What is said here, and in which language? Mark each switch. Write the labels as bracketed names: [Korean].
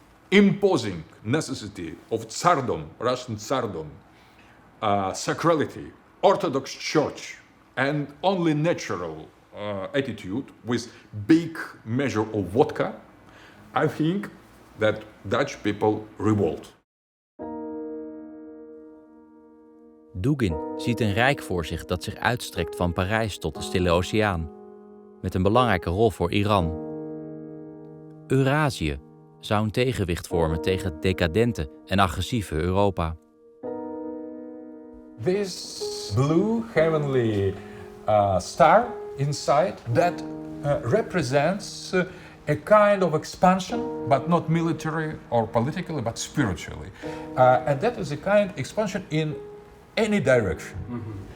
[English] imposing necessity of tsardom, Russian tsardom, sacrality, Orthodox Church, and only natural attitude with big measure of vodka, I think that Dutch people revolt. [Dutch] Dugin ziet een rijk voor zich dat zich uitstrekt van Parijs tot de Stille Oceaan, met een belangrijke rol voor Iran. Eurazië zou een tegenwicht vormen tegen het decadente en agressieve Europa. [English] This blue heavenly star inside that represents a kind of expansion, but not military or politically, but spiritually. And that is a kind of expansion in any direction.